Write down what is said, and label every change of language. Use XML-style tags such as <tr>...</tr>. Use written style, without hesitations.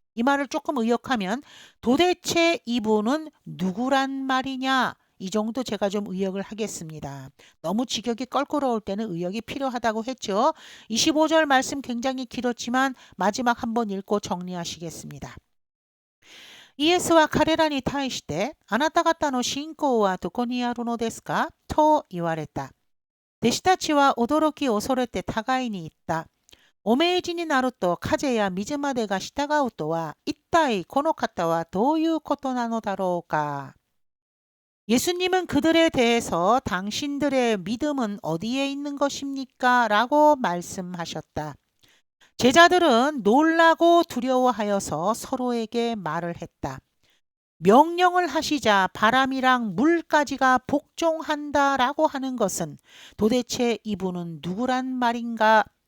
<ko>이 말을 조금 의역하면 도대체 이분은 누구란 말이냐 이 정도 제가 좀 의역을 하겠습니다. 너무 직역이 껄끄러울 때는 의역이 필요하다고 했죠. 25절 말씀 굉장히 길었지만 마지막 한번 읽고 정리하시겠습니다.</ko> <ja>イエスは彼らに対して、あなた方の信仰はどこにあるのですかと言われた。弟子たちは驚き恐れて互いに言った。お命じになると風や水までが従うとは、一体この方はどういうことなのだろうか。</ja> <ko>예수님은 그들에 대해서 당신들의 믿음은 어디에 있는 것입니까? 라고 말씀하셨다. 제자들은 놀라고 두려워하여서 서로에게 말을 했다. 명령을 하시자 바람이랑 물까지가 복종한다라고 하는 것은 도대체 이분은 누구란 말인가?</ko>